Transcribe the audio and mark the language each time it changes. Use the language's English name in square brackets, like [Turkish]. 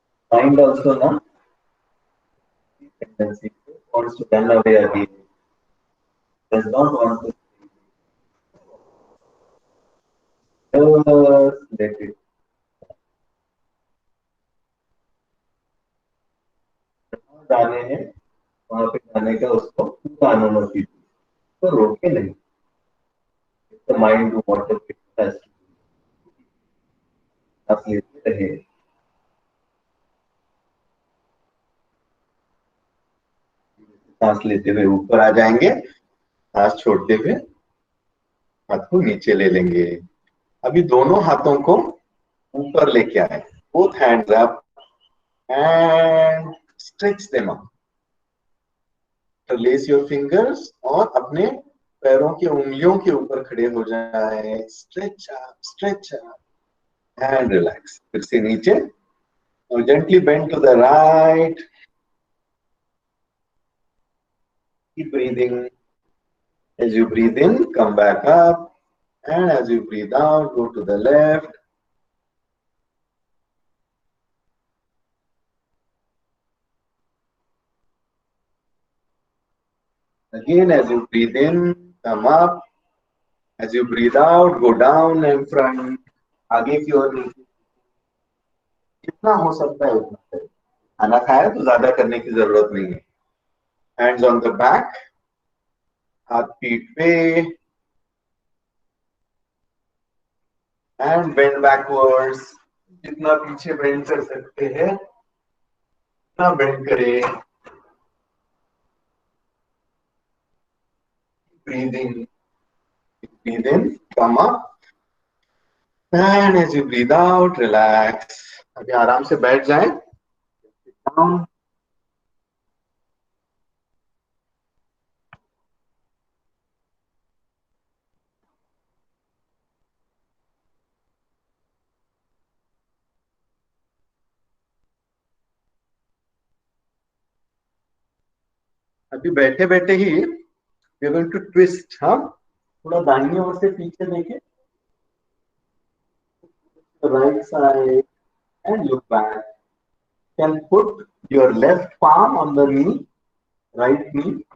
[English] Mind also now tendency wants to run away again, does not want to just let it. [Hindi] जाने हैं वहां पे जाने का उसको पूरा अनुमति दी, तो रोके नहीं। [English] The mind do whatever it has to do. [Hindi] आप लेते रहे, सांस लेते हुए ऊपर आ जाएंगे, सांस छोड़ते हुए हाथ को नीचे ले लेंगे। अभी दोनों हाथों को ऊपर लेके आए, [English] both hands up and stretch them up. Release your fingers [Hindi] और अपने पैरों की उंगलियों के ऊपर खड़े हो जाए, [English] stretch up and relax. [Hindi] फिर से नीचे और [English] gently bend to the right. Keep breathing. As you breathe in, come back up, and as you breathe out, go to the left. Again, as you breathe in, come up. As you breathe out, go down and front. [Hindi] आगे की ओर नीचे, जितना हो सकता है उतना करें। खाना खाया तो ज्यादा करने की जरूरत नहीं है। [English] Hands on the back, [Hindi] हाथ पीठ पे, [English] and bend backwards. [Hindi] जितना पीछे बेंड कर सकते हैं उतना बेंड करें। [English] Breathing, breathe in, come up, and as you breathe out, relax. [Hindi] अभी आराम से बैठ जाएं। [English] Down. [Hindi] अभी बैठे बैठे ही [English] we are going to twist. [Hindi] हाँ, थोड़ा दाहिनी ओर से पीछे देखें, [English] right side and look back. Can put your left palm on the knee, right knee.